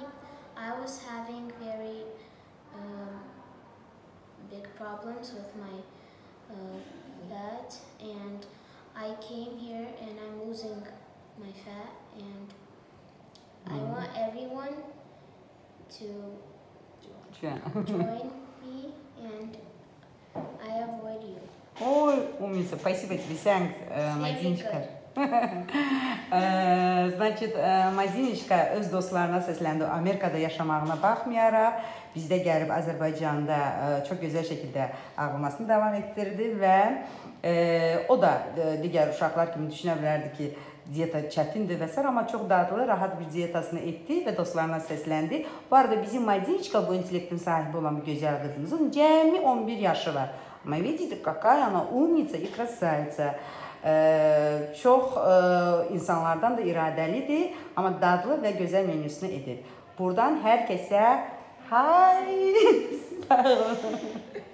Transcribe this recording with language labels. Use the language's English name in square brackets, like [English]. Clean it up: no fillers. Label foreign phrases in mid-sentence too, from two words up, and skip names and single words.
[English] I was having very big problems with my fat, and I came here and I'm losing my fat, and I want everyone to join me, and I avoid you. [Russian] Ой, умница, спасибо тебе, Сянг, Madinочка. [Azerbaijani] Значит, Madinочka öz dostlarına səsləndi. Amerikada yaşamağına baxmayaraq, bizdə gəlib Azərbaycanda çox gözəl şəkildə ağlamasını davam etdirdi və o da digər uşaqlar kimi düşünə bilərdi ki, diyeta çətindir və s. amma çox dadlı, rahat bir diyetasını etdi və dostlarına səsləndi. Bu arada bizim Madinочка, bu intellektin sahibi olan bir gözəl qızımızın cəmi 11 yaşı var. [Russian] Ama видите, какая она умница и красавица. [Azerbaijani] Çox insanlardan da iradəlidir, amma dadlı və gözəl menüsünü edir. Buradan hər kəsə hay! Sağ olun.